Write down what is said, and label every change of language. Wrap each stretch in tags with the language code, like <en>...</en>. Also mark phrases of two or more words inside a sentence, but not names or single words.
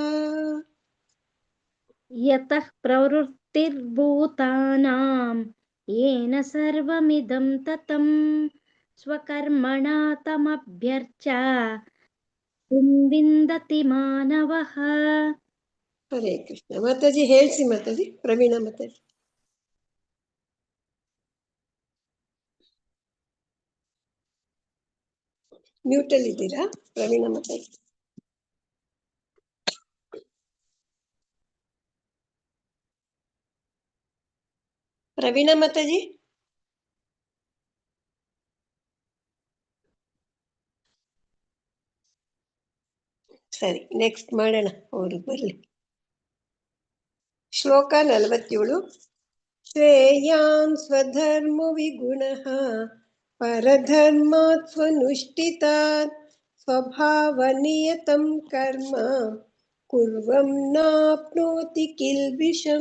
<sa>यतः प्रवृत्तिर्भूतानां येन सर्वमिदं ततं स्वकर्मणा तमभ्यर्च्य सिद्धिं विन्दति मानवः।</sa> <kn>ಹರೇ ಕೃಷ್ಣ. ಮಾತಾಜಿ ಹೇಳ್ಸಿ ಮಾತಾಜಿ. ಪ್ರವೀಣ ಮಾತಾಜಿ. ಮ್ಯೂಟ್ ಅಲ್ಲಿ ಇದ್ದೀರಾ ಪ್ರವೀಣ ಮಾತಾಜಿ? ಪ್ರವೀಣ ಮಾತಾಜಿ. ಸರಿ, ನೆಕ್ಸ್ಟ್ ಮಾಡೋಣ, ಅವರು ಬರ್ಲಿ. ಶ್ಲೋಕ 47.</kn> <sa>ಶ್ರೇಯಾನ್ ಸ್ವಧರ್ಮೋ ವಿಗುಣಃ ಪರಧರ್ಮಾತ್ ಸ್ವನುಷ್ಠಿತಾತ್ ಸ್ವಭಾವನಿಯತಂ ಕರ್ಮ ಕುರ್ವಂ ನಾಪ್ನೋತಿ ಕಿಲ್ಬಿಷಂ.</sa>